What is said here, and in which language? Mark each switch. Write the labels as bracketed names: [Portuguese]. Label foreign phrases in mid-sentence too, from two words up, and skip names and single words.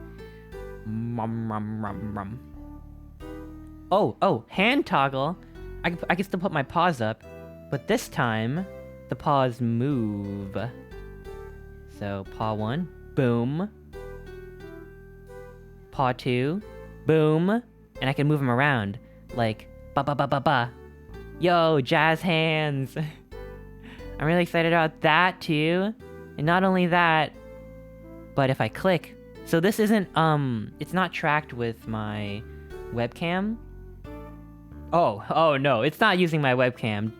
[English] Oh, hand toggle. I can still put my paws up, but this time the paws move. So paw 1, boom. Paw 2, boom, and I can move them around like ba ba ba ba ba. Yo, jazz hands. I'm really excited about that too. And not only that, but if I click, so this isn't it's not tracked with my webcam. Oh no, it's not using my webcam.